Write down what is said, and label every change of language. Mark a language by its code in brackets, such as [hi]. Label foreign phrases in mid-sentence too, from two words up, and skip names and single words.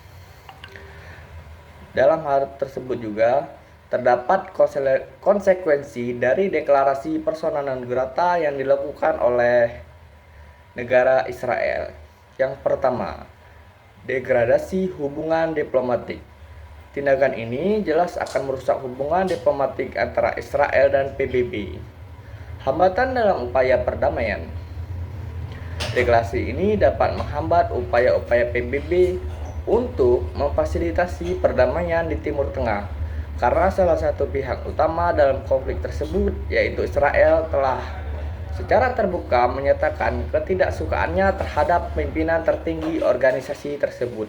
[id] Dalam hal tersebut juga terdapat konsekuensi dari deklarasi [la] persona non grata [id] yang dilakukan oleh negara Israel. Yang pertama, degradasi hubungan diplomatik. Tindakan ini jelas akan merusak hubungan diplomatik antara Israel dan PBB. Hambatan dalam upaya perdamaian. Deklarasi ini dapat menghambat upaya-upaya PBB untuk memfasilitasi perdamaian di Timur Tengah, karena salah satu pihak utama dalam konflik tersebut, yaitu Israel, telah secara terbuka menyatakan ketidaksukaannya terhadap pimpinan tertinggi organisasi tersebut.